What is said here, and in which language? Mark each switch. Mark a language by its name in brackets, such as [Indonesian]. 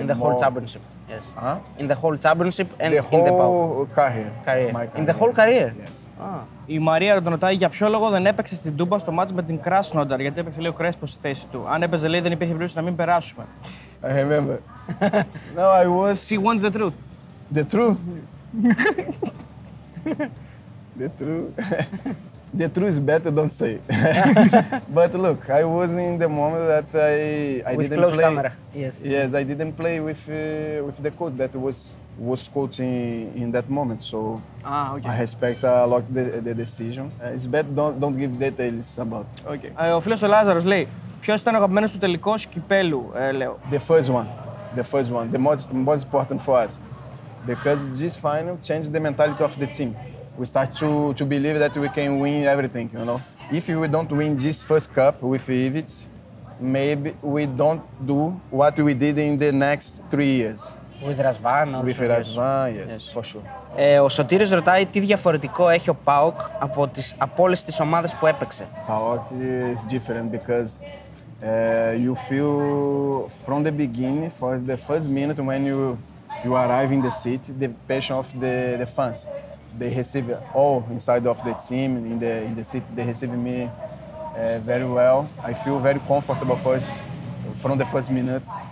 [English] In the whole championship. Yes. Huh? In the whole championship and The in the PAOK whole career. My In the whole career? Yes. [Greek] Η Μαρία τον ρωτάει για ποιο λόγο δεν έπαιξε στην Τούμπα στο μάτς με την Κράσνονταρ, γιατί έπαιξε λέει ο Κρέσπο στη θέση του. Αν έπαιζε λέει δεν υπήρχε περίπτωση να μην περάσουμε. [English] I remember. No, I was... She wants the truth. The truth? The truth? The truth is better, don't say. But look, I was in the moment that I With didn't close play. camera. Yes. Yes, I didn't play with the coach that was coaching in that moment. So Okay. I respect a lot the decision. It's better don't give details about. Okay. [Greek] Ο φίλος ο Λάζαρος λέει, ποιος ήταν ο αγαπημένος του τελικός κυπέλου, λέω. [English] The first one, the most important for us, because this final changed the mentality of the team. We start to believe that we can win everything, you know. If we don't win this first cup with Ivic, maybe we don't do what we did in the next 3 years. With Razvan also. With Razvan, yes, for sure. [Greek] Ο Σωτήρης ρωτάει τι διαφορετικό έχει ο ΠΑΟΚ από όλες τις ομάδες που έπαιξε. [English] PAOK is different because you feel from the beginning, for the first minute when you arrive in the city, the passion of the fans. They receive all inside of the team in the city. They receive me very well. I feel very comfortable from the first minute.